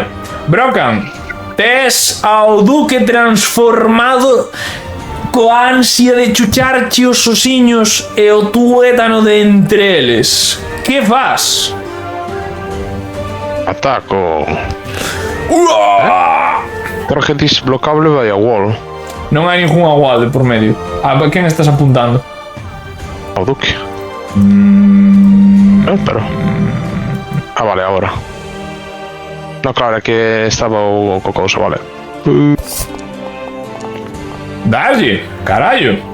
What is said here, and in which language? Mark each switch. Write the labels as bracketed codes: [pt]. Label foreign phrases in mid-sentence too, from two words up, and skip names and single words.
[gl] Brocan, tes ao Duque transformado coa ansia de chucharche os osiños e o tuétano de entre eles. Que fas? Ataco. Uah! [en] Target is blockable by a wall. [gl] Non hai ninguna wall de por medio. A quen estás apuntando? Ao Duque. Pero... Ah, vale, agora. No, claro, é que estaba o cousa, vale. Dalle, carallo.